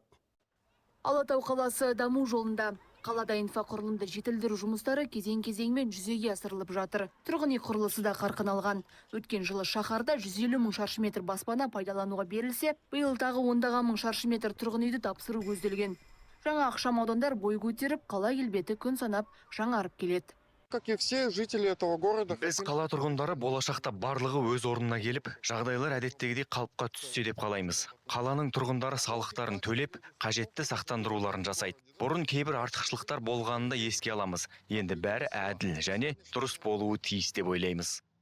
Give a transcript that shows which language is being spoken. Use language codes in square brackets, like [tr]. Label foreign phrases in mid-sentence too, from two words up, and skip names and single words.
[kk] Алатау қаласы даму жолында. Қалада инфрақұрылымды жетілдіру жұмыстары кезең-кезеңмен жүзеге асырылып жатыр. Тұрғын үй құрылысы да қарқын алған. Өткен жылы шаһарда 150 мың шаршы метр баспана пайдалануға берілсе, биыл тағы 10 мың шаршы метр тұрғын үйді тапсыру көзделген. Жаңа ықшам аудандар бой көтеріп, қала келбеті күн санап жаңарып келеді. [ru] Как и все жители этого города. [kk] Біз қала тұрғындары болашақта барлығы өз орнына келіп, жағдайлар әдеттегідей қалыпқа түссе деп қалаймыз. Қаланың тұрғындары салықтарын төлеп, қажетті сақтандыруларын жасайды. Бұрын кейбір артықшылықтар болғанында еске аламыз. Енді бәрі әділ және дұрыс болуы тиіс деп ойлаймыз.